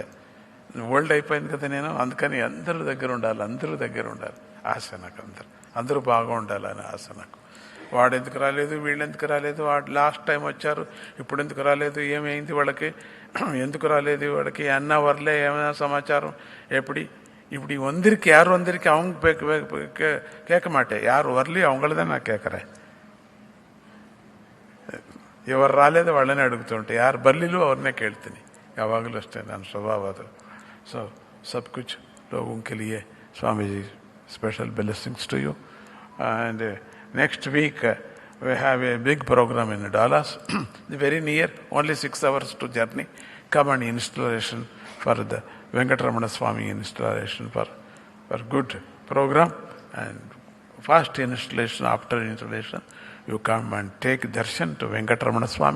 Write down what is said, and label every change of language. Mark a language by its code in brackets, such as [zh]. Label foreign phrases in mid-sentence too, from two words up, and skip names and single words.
[te] ఓల్డ్ అయిపోయింది కదా నేను, అందుకని అందరూ దగ్గర ఉండాలి ఆశ నాకు. అందరూ బాగా ఉండాలని ఆశ నాకు. వాడు ఎందుకు రాలేదు, వీళ్ళు ఎందుకు రాలేదు, వాడు లాస్ట్ టైం వచ్చారు ఇప్పుడు ఎందుకు రాలేదు, ఏమైంది వాళ్ళకి, ఎందుకు రాలేదు వాడికి అన్న వర్లే ఏమైనా సమాచారం [ta] எப்படி இப்படி வந்திருக்கு, யார் வந்திருக்கு அவங்க கேட்க மாட்டேன், யார் வரலையோ அவங்கள தான் நான் கேட்குறேன். [te] ఎవరు రాలేదో వాళ్ళనే అడుగుతుంటే, [kn] ಯಾರು ಬರಲಿಲ್ಲೋ ಅವ್ರನ್ನೇ ಕೇಳ್ತೀನಿ ಯಾವಾಗಲೂ ಅಷ್ಟೇ ನನ್ನ ಸ್ವಭಾವ ಅದು. [en] So, [hi] सब कुछ लोगों के लिए Swami ji, [en] special blessings to you. And next week we have a big program in Dallas, very near, only 6 hours to journey. Come on installation for the Venkataramana Swami installation for good program, and first installation, after installation you come and take darshan to Venkataramana Swami.